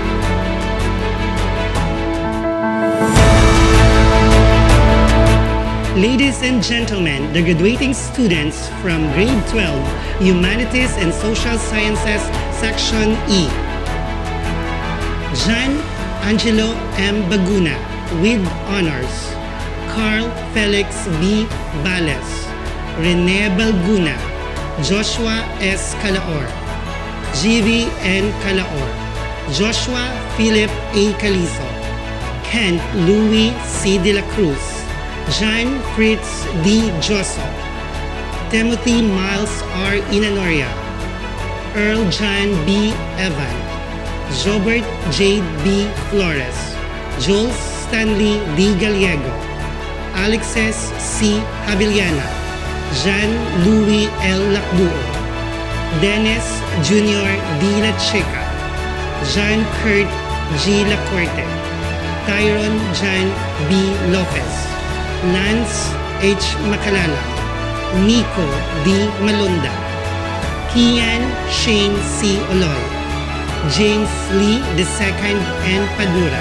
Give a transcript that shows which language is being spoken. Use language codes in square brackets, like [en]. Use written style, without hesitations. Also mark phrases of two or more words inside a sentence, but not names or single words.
[en] Ladies and gentlemen, the graduating students from Grade 12, Humanities and Social Sciences, Section E. John Angelo M. Baguna with honors. Carl Felix B. Bales. Rene Balguna. Joshua S. Calaor. G.V. N. Calaor. Joshua Philip A. Calizo. Kent Louis C. De La Cruz. John Fritz D. Joso. Timothy Miles R. Inanoria. Earl John B. Evan. Jobert J. B. Flores. Jules Stanley D. Gallego. Alexis C. Havillana. Jean Louis L. Lacduo. Dennis Jr. D. La Chica. Jean Kurt G. Lacorte. Tyron John B. Lopez. Lance H. Macalala. Nico D. Malunda. Kian Shane C. Oloy. James Lee II N. Padura.